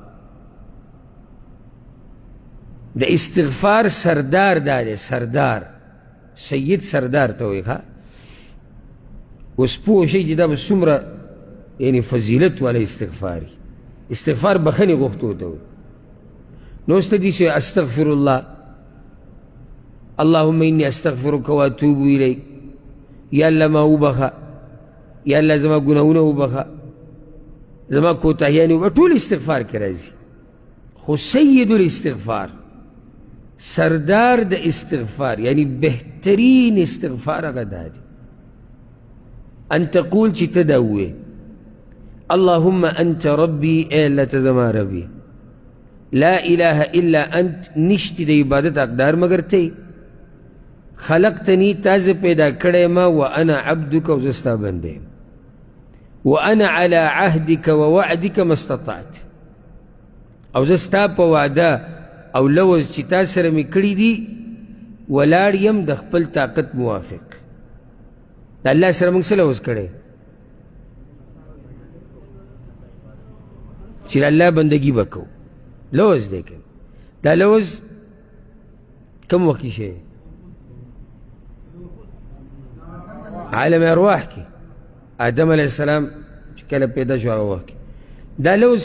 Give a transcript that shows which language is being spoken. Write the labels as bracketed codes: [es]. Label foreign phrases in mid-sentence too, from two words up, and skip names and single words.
[ps] د استغفار سردار دا دی سردار سید سردار ته وایي ښه اوس پوه شئ چې دا به څومره یعنې فضیلت والا استغفار استغفار بخښنې غوښتو ته وایي نو اوس ته داسې [ar] استغفر الله اللهم انی استغفرک واتوب الیک [ps] یا الله ما وبخه یا الله زما ګناهونه وبخه زما کوتاهیانې وبخه ټول استغفار کې راځي خو [ar] سید الاستغفار [ps] سردار د استغفار یعنی بهترین استغفار هغه دا دی [ar] ان تقول [ps] چې ته دا ووایې [ar] اللهم انت ربي [ps] اے الله ته زما ربي [ar] لا اله الا انت [ps] نشتی د عبادت حقدار مگر ته خلقتنی تا زه پیدا کړی ما [ar] وانا عبدک [ps] او زه ستا بنده یم [ar] وانا على عهدك ووعدك ما استطعت [ps] او زه ستا په وعده او لوز چې تا سره مې کړي دي ولاړ یم د خپل طاقت موافق د الله سره موږ څه لوز کړی چې د الله بندګي به کوو لوز دی که دا لوز کم وخت کې شی عالم ارواح کې آدم [ar] علیه السلام [ps] چې کله پیدا شو هغه وخت کې دا لوز